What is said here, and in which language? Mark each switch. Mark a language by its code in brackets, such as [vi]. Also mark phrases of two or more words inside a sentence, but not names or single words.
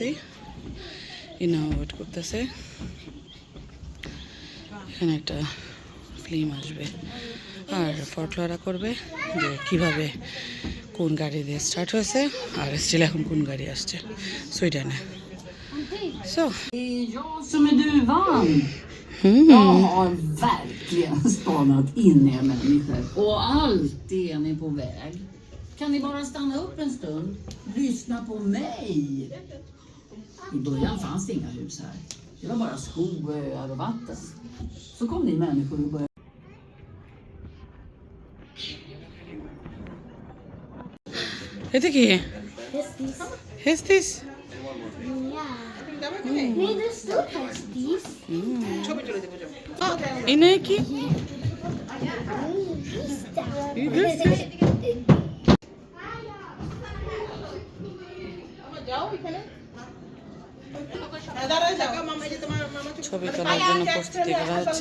[bn] ইনাও ওয়েট করতেছে। এখানে একটা ফিল্ম আসবে আর ফটোরা করবে যে কিভাবে কোন গাড়ি দিয়ে স্টার্ট হয়েছে আর স্টিল এখন কোন গাড়ি আসছে সুইডেনে। সো [sv] Jag som är duvan. Jag har verkligen spanat in er människor. Och alltid är ni på väg. Kan ni bara stanna upp en stund? Lyssna på mig. I början fanns det inga hus här. Det var bara skog, öar och vatten. Så kom ni människor och började. [bn] এটা কি? হেস্তিস? [sv] Nej, det står hästis. [bn] ইনে কি? ছবি তোলার জন্য প্রস্তুতি করা হচ্ছে।